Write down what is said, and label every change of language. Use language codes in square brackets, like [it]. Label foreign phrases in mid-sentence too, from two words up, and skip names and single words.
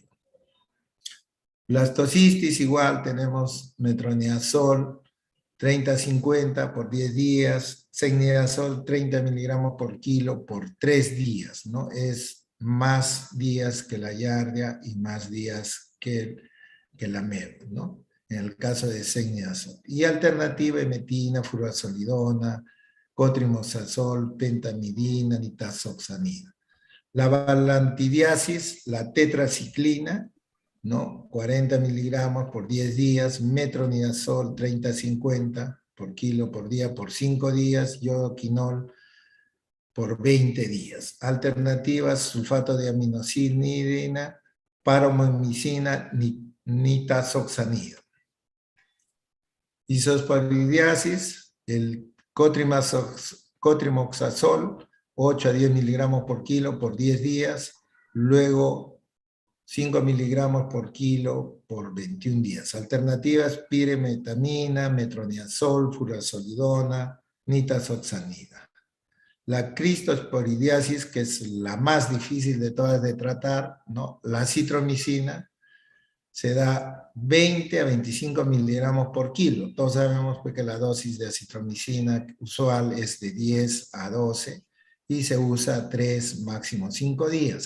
[es] Blastocisis, igual tenemos metronidazol, 30-50 por 10 días, secnidazol 30 miligramos por kilo por 3 días, ¿no? Es más días que la Giardia y más días que la MED, ¿no? En el caso de secnidazol. Y alternativa, emetina, furazolidona, cotrimoxazol, pentamidina, nitazoxanida. La valantidiasis, la tetraciclina, ¿no? 40 miligramos por 10 días, metronidazol 30-50 por kilo por día por 5 días, yodoquinol por 20 días. Alternativas, sulfato de aminocinidina, paromomicina, nitazoxanida. Isosporidiasis, el cotrimoxazol, 8 a 10 miligramos por kilo por 10 días, luego 5 miligramos por kilo por 21 días. Alternativas, piremetamina, metronidazol, furazolidona, nitazoxanida. La cristosporidiasis, que es la más difícil de todas de tratar, ¿no? La citromicina, se da 20 a 25 miligramos por kilo. Todos sabemos pues, que la dosis de acitromicina usual es de 10 a 12 y se usa 3, máximo 5 días.